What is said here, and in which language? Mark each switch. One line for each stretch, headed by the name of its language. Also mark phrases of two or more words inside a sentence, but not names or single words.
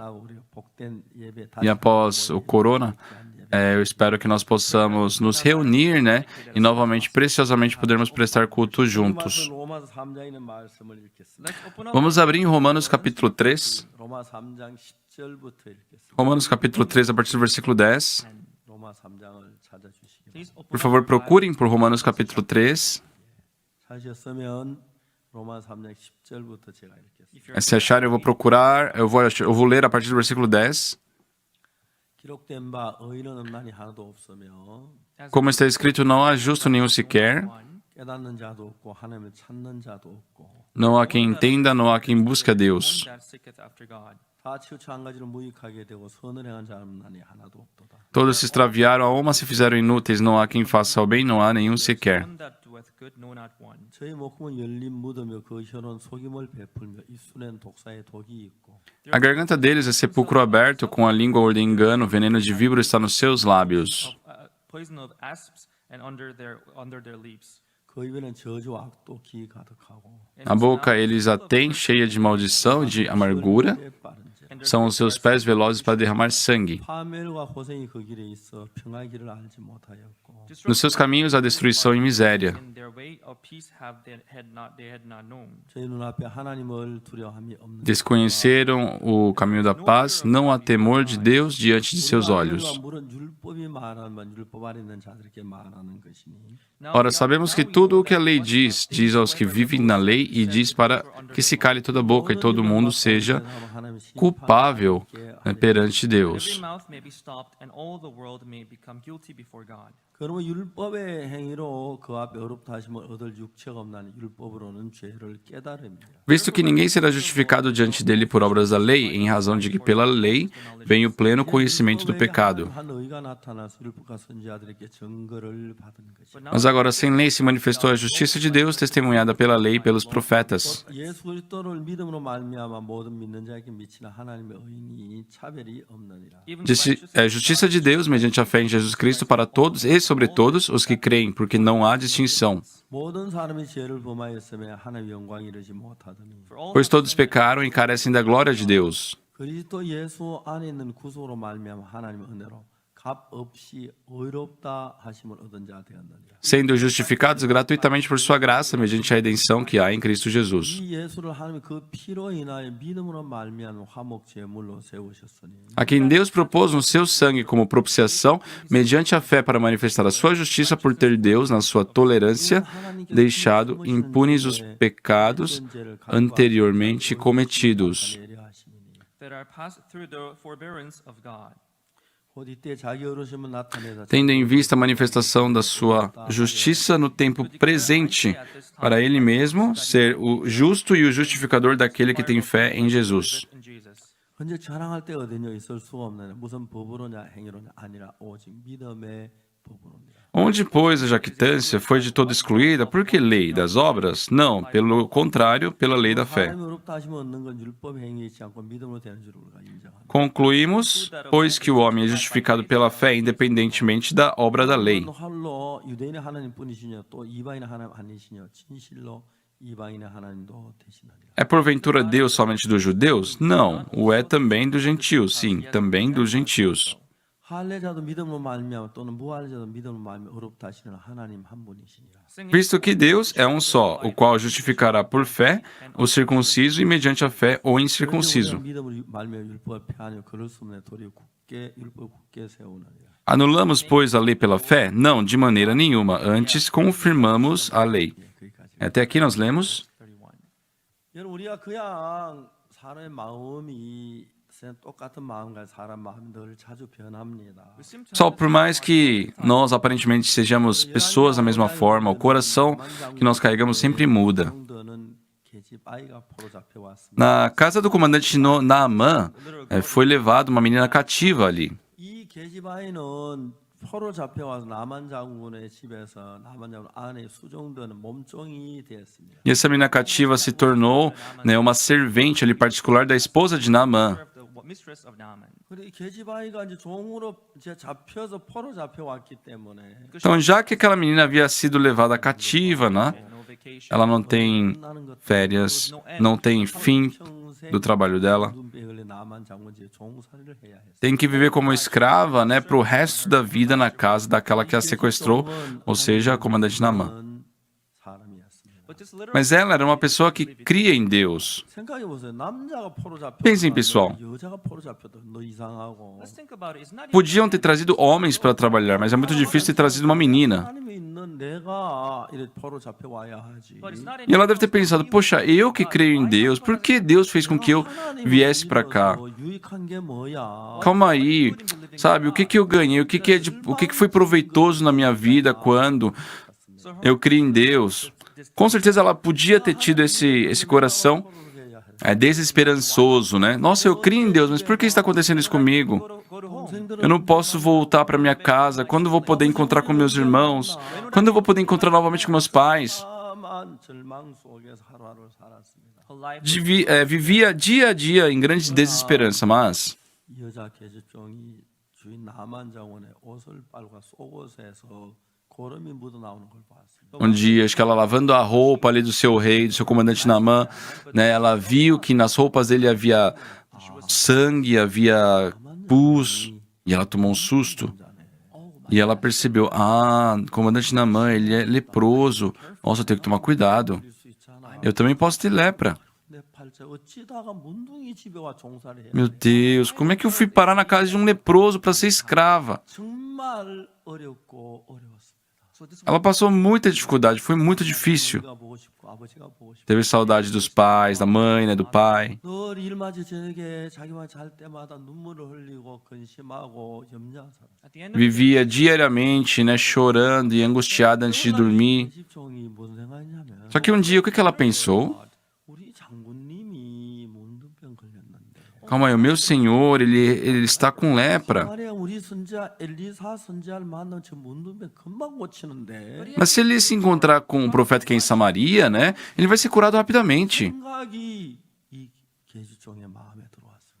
Korean: 나고 우리가 복된 예배
Portuguese: E após o corona, eu espero que nós possamos nos reunir, né, e novamente, preciosamente, podermos prestar culto juntos.
Korean: 로마서 3장에 있는 말씀을 읽겠습니다.
Portuguese: Vamos abrir em Romanos capítulo 3.
Korean: 로마 3장 10절부터 읽겠습니다.
Portuguese: Romanos capítulo 3, a partir do versículo 10.
Korean: 로마 3장을 찾아주시기 바랍니다.
Portuguese: Por favor, procurem por Romanos capítulo 3.
Korean: 찾으셨으면 로마 3장 10절부터 제가 읽겠습니다.
Portuguese: Se acharem, eu vou procurar, eu vou ler a partir do versículo 10.
Korean: 기록된 바 의인은 없나니 하나도 없으며
Portuguese: Como está escrito, não há justo nenhum sequer,
Korean: 깨닫는 자도 없고 하나님을 찾는 자도 없고
Portuguese: não há quem entenda, não há quem busque a Deus.
Korean: 다 치우쳐 한 가지로 무익하게 되고 선을 행한 자는 없나니 하나도 없도다.
Portuguese: Todos se extraviaram, a uma se fizeram inúteis, não há quem faça o bem, não há nenhum sequer.
Korean: 저희 목숨은 열린 무덤이요 그 혀는 속임을 베풀며 입술엔 독사의 독이 있고
Portuguese: A garganta deles é sepulcro aberto, com a língua de engano, o veneno de víbora está nos seus lábios.
Korean: 그 입에는 저주와 악도 기 가득하고
Portuguese: A boca eles a têm cheia de maldição e de amargura,
Korean: 빠른 자
Portuguese: são os seus pés velozes para derramar sangue.
Korean: 파멸과 고생이 그 길에 있어 평화의 길을 알지 못하였고
Portuguese: Nos seus caminhos há destruição e miséria.
Korean: 저희 눈앞에 하나님을 두려워함이 없는
Portuguese: Desconheceram o caminho da paz, não há temor de Deus diante de seus olhos.
Korean: 물은 율법이 말하면 율법 아래 있는 자들에게 말하는 것이니
Portuguese: Ora, sabemos que tudo o que a lei diz, diz aos que vivem na lei e diz para que se cale toda a boca e todo mundo seja culpável, né, perante Deus.
Korean: 그러면 율법의 행위로 그 앞에 어렵다 하심을 얻을 육체가 없나니 율법으로는 죄를 깨달음이라.
Portuguese: Visto que ninguém será justificado diante dele por obras da lei, em razão de que pela lei vem o pleno conhecimento do pecado.
Korean: 한 의가 나타나서 율법과 선지자들에게 증거를 받은 것이.
Portuguese: Mas agora, sem lei, se manifestou a justiça de Deus, testemunhada pela lei e pelos profetas.
Korean: 예수 그리스도를 믿음으로 말미암아 모든 믿는 자에게 미치는 하나님의 의인이 차별이 없느니라.
Portuguese: Justiça de Deus mediante a fé em Jesus Cristo para todos e sobre todos os que creem, porque não há distinção.
Korean: 모든 사람이 죄를 범하였으며 하나님의 영광 이르지 못하더니
Portuguese: Pois todos pecaram e carecem da glória de Deus.
Korean: 그리스도 예수 안에 있는 구속으로 말미암아 하나님의 은혜로 값 없이 의롭다 하심을 얻은 자 되었느니라.
Portuguese: Sendo justificados gratuitamente por sua graça, mediante a redenção que há em Cristo Jesus.
Korean: 이 예수를 하나님이 그 피로 인하여 믿음으로 말미암아 화목 제물로 세우셨으니
Portuguese: A quem Deus propôs no seu sangue como propiciação, mediante a fé para manifestar a sua justiça por ter Deus, na sua tolerância, deixado impunes os pecados anteriormente cometidos.
English: that are passed through the forbearance of God.
Korean: 곧 이때 자기 어르심을 나타내다
Portuguese: Tendo em vista a manifestação da sua justiça no tempo presente, para ele mesmo ser o justo e o justificador daquele que tem fé em Jesus.
English: In Jesus.
Korean: 현재 자랑할 때 어디냐 있을 수가 없느냐 무슨 법으로냐 행위로냐 아니라 오직 믿음의 법으로입니다.
Portuguese: Onde, pois, a jactância foi de todo excluída, por que lei das obras? Não, pelo contrário, pela lei da fé.
Korean: 하나님의 의롭다 하심을 얻는 건 율법 행위이지 않고 믿음으로 되는 줄 우리가 인정합니다.
Portuguese: Concluímos, pois, que o homem é justificado pela fé independentemente da obra da lei.
Korean: 홀로 유대인의 하나님뿐이시냐 또 이방인의 하나님 아니시냐 진실로 이방인의 하나님도 되시나니라.
Portuguese: É porventura Deus somente dos judeus? Não, o é também dos gentios, sim, também dos gentios.
Korean: 할례자도 믿음으로 말미암아 또는 무할례자도 믿음으로 말미암아 의롭다 하시는 하나님 한 분이시니라.
Portuguese: Visto que Deus é um só, o qual justificará por fé o circunciso e mediante a fé o incircunciso.
Korean: 믿음으로 말미암아 율법을 폐하려 그럴 수 없네 도리어 굳게 율법 굳게 세우느니라.
Portuguese: Anulamos, pois, a lei pela fé? Não, de maneira nenhuma. Antes, confirmamos a lei.
Korean: 거기까지.
Portuguese: Até aqui nós lemos. 31.
Korean: 여러분 우리가 그냥 사람의 마음이 똑같은 마음과 사람 마음이 늘 자주 변합니다.
Portuguese: Só por mais que nós aparentemente sejamos pessoas da mesma forma, o coração que nós carregamos sempre muda.
Korean: 정도는 계집아이가 포로잡혀 왔습니다.
Portuguese: Na casa do comandante Naamã, foi levada uma menina cativa ali.
Korean: 이 계집아이는 포로잡혀 와서 나만 장군의 집에서 나만 장군 안에 수종되는 몸종이 되었습니다.
Portuguese: E essa menina cativa se tornou, né, uma servente ali particular da esposa de Naamã.
English: The mistress of Naaman.
Korean: 그리고 이 계집아이가 이제 종으로 이제 잡혀서 포로잡혀 왔기 때문에
Portuguese: Então, já que aquela menina havia sido levada cativa, né,
English: No vacation.
Portuguese: ela não tem férias, não tem fim do trabalho dela.
Korean: 나만 장군 집에 종살이를 해야 했어요.
Portuguese: Tem que viver como escrava, né, para o resto da vida na casa daquela que a sequestrou, ou seja, a comandante Naamã.
Korean: 사람이었습니다.
English: But this little
Portuguese: Mas ela era uma pessoa que cria em Deus.
Korean: 생각해 보세요. 남자가 포로잡혀
Portuguese: Pensem, pessoal.
Korean: 여자가 포로잡혀도 너 이상하고.
English: let's think about it. It's not
Portuguese: Podiam ter trazido homens para trabalhar, mas é muito difícil ter trazido uma menina.
Korean: 하나님이 있는 내가 이렇게 포로잡혀 와야 하지.
English: but it's not
Portuguese: E ela deve ter pensado, poxa, eu que creio em Deus, por que Deus fez com que eu viesse para cá?
Korean: 유익한 게 뭐야?
Portuguese: Calma aí, sabe, o que que eu ganhei? O que que foi proveitoso na minha vida quando eu criei em Deus? Com certeza ela podia ter tido esse coração desesperançoso, né? Nossa, eu criei em Deus, mas por que está acontecendo isso comigo? Eu não posso voltar para minha casa. Quando eu vou poder encontrar com meus irmãos? Quando eu vou poder encontrar novamente com meus pais?
Korean: 까만 절망 속에서 하루하루를 살았습니다.
English: her life.
Portuguese: Vivia dia a dia em grande desesperança, mas
Korean: 이 여자 계집종이 주인 나만 장원의 옷을 빨고 속옷에서 고름이 묻어 나오는 걸 봤습니다.
Portuguese: um dia, acho que ela lavando a roupa ali do seu rei, do seu comandante Naamã, né, ela viu que nas roupas dele havia sangue, havia pus, e ela tomou um susto. E ela percebeu, comandante Naamã, ele é leproso. Nossa, eu tenho que tomar cuidado.
Korean: 수 있잖아.
Portuguese: Eu também posso ter lepra.
Korean: 내 팔자 어찌다가 문둥이 집에 와 종살이 해.
Portuguese: Meu Deus, como é que eu fui parar na casa de um leproso para ser escrava?
Korean: 정말 어렵고 어려웠습니다.
Portuguese: Ela passou muita dificuldade, foi muito difícil.
Korean: 아버지가 보고 싶고 아버지가 보고 싶고
Portuguese: Teve saudade dos pais, da mãe, né, do pai.
Korean: 늘 일맞이 저녁에 자기만 잘 때마다 눈물을 흘리고 근심하고 염려한 사람.
English: At the end of
Portuguese: Vivia diariamente, né, chorando e angustiada antes de dormir.
Korean: 계집종이 무슨 생각이냐면
Portuguese: Só que um dia, o que que ela pensou?
Korean: 우리 장군님이 문둥병 걸렸는데
Portuguese: Calma aí, o meu senhor, ele está com lepra.
Korean: 말이야 우리 선지자 엘리사 선지자를 만나면 저 문둥병 금방 고치는데
Portuguese: Mas se ele se encontrar com o profeta que é em Samaria, né, ele vai ser curado rapidamente.
Korean: 생각이 이 계집종의 마음에 들어왔어요.